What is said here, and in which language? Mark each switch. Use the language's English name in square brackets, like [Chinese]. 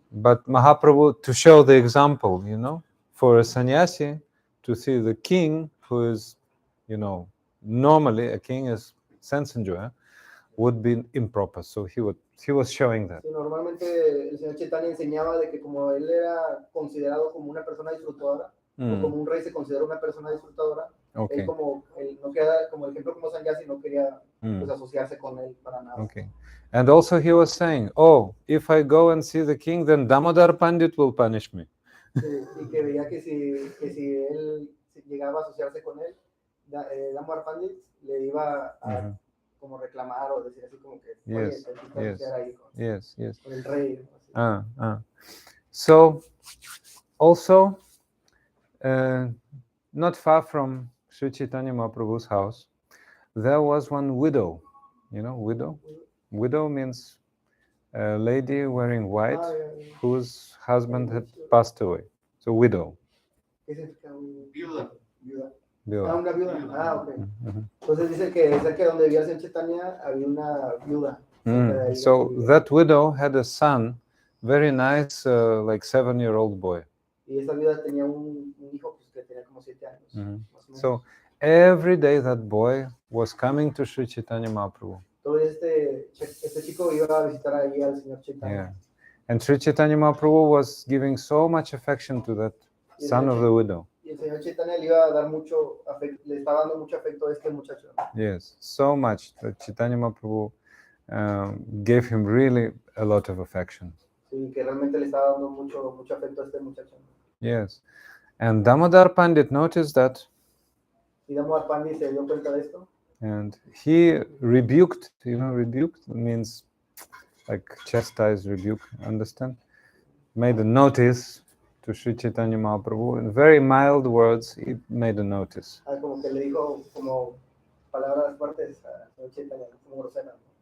[English] But Mahaprabhu, to show the example, for a sannyasi to see the king, who is, normally a king is sense enjoyer, would be improper. So he was showing that. [Spanish] Sí, normalmente el señor Chaitanya enseñaba de que como él era considerado como una persona disfrutadora, o como un rey se considera una persona disfrutadora, [English] Okay. [Spanish] él no queda como el ejemplo como Sannyasi, no quería pues, asociarse con él para nada. [English] Okay. And also he was saying, oh, if I go and see the king, then Damodar Pandit will punish me. [Spanish] Sí, y que veía que si él llegaba a asociarse con él, Damodar Pandit le iba a como reclamar o decir así como que, oye, [English] Yes, [Spanish] te asociar ahí con el rey. [English] So, also, not far from Sri Chaitanya Mahaprabhu's house, there was one widow. You know, widow? Widow means a lady wearing white whose husband had passed away. So, widow. [Spanish] ¿Qué significa viuda? Viuda. Una viuda. Ok. Entonces dice que cerca de donde vivía el señor Chaitanya había una viuda. [English] So that widow had a son, very nice, like 7-year-old boy. [Spanish] Y esa viuda tenía un hijo pues, que tenía como 7 años. [English] So every day that boy was coming to Sri Chaitanya Mahaprabhu. [Spanish] Entonces este chico iba a visitar ahí al señor Chaitanya. [English] Yeah. And Sri Chaitanya Mahaprabhu was giving so much affection to that son of the widow. [Spanish] Y el señor Chaitanya le iba a dar mucho afecto, le estaba dando mucho afecto a este muchacho. [English] Yes, so much that Chaitanya Mahaprabhu gave him really a lot of affection. [Spanish] Sí, que realmente le estaba dando mucho afecto a este muchacho. [English] Yes, and Damodar Pandit noticed that. [Spanish] Y Damodar Pandit se dio cuenta de esto. [English] And he rebuked. Rebuked means like chastise, rebuke. Understand? Made a notice to Sri Chaitanya Mahaprabhu in very mild words. He made a notice. [Spanish] Como que le dijo como palabras fuertes a Chaitanya, como grosera.